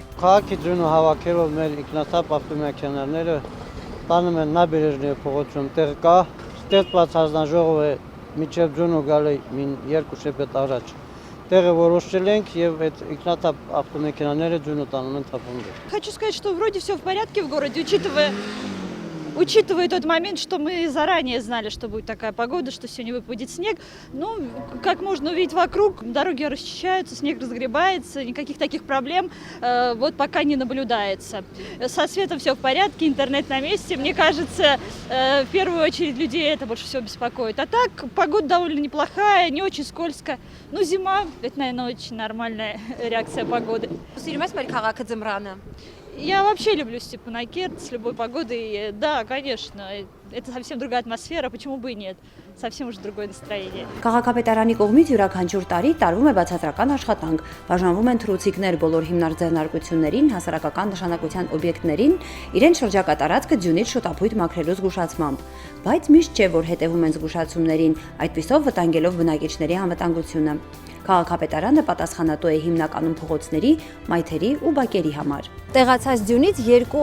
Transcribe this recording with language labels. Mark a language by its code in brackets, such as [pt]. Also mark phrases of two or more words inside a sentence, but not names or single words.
[hy] Քաղաքի ձյունը հավաքելով մեր ինքնաթափ ավտոմեքենաները տանում են Նաբերեժնի փողոցում տեղ կա, ստեղծված հանձնաժողովը միջև ձյունը գալի 2 շաբաթ առաջ։ Տեղը որոշել ենք եւ այդ ինքնաթափ ավտոմեքենաները ձյունը տանում են թափում։ [ru] Хочу сказать, что вроде все в порядке в городе, учитывая тот момент, что мы заранее знали, что будет такая погода, что сегодня выпадет снег. Ну, как можно увидеть вокруг, дороги расчищаются, снег разгребается, никаких таких проблем вот пока не наблюдается. Со светом все в порядке, интернет на месте. Мне кажется, в первую очередь людей это больше всего беспокоит. А так, погода довольно неплохая, не очень скользко. Ну, зима, это, наверное, очень нормальная реакция погоды. Я вообще люблю Степанакерт с любой погодой. Да, конечно, это совсем другая атмосфера, почему бы и нет. Совсем уже другое настроение. [hy] Քաղաքապետարանի կողմից յուրաքանչյուր տարի տարվում է բացատրական աշխատանք, բաժանվում են թռուցիկներ բոլոր հիմնարկ ձեռնարկություններին, հասարակական նշանակության օբյեկտներին, իրեն շրջակա տարածքը ձյունից շուտապույտ մաքրելու զգուշացմամբ։ Բայց միշտ չէ, որ հետևում են զգուշացումներին, այդպիսով վտանգելով բնակիչների անվտանգությունը։ Քաղաքապետարանը պատասխանատու է հիմնականում փողոցների, մայթերի ու բակերի համար։ Տեղացած ձյունից 2